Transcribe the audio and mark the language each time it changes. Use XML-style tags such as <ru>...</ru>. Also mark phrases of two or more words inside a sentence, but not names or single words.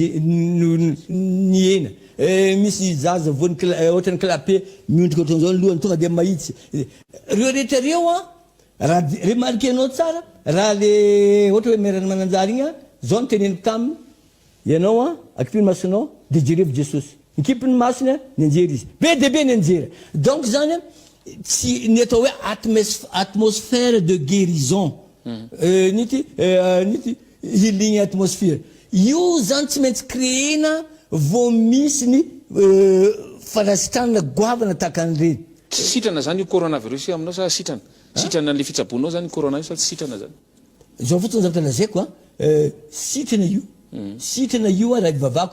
<mg>ny hena misy zaza voany ohatrany clapé miondrika ohatran'izao ny lohany tonga dia mahitsy reo rehetra reo raha remarquenao tsara raha le ohatra hoe merany mananjary igny zao ny teneniko taminy ianao akipiny masonao dia jerevo Jesosy nikipiny masony ny anjery izy be dia be ny anjera donc zany tsy ny atao hoe</mg> <fr>atmosphère de guérison</fr> <mg>nity</mg> <en>healing atmosphère</en> <mg>io zany tsy maintsy créena vao misy ny fanasitranana goavana tahaka an'ireny. Tsy sitrana zany io coronavirus aminao sa sitrana le fitsabonao zany corona io sa tsy sitrana zany. Zao fotsiny zavatra lazaiko sitrana io raha ivavahako</mg>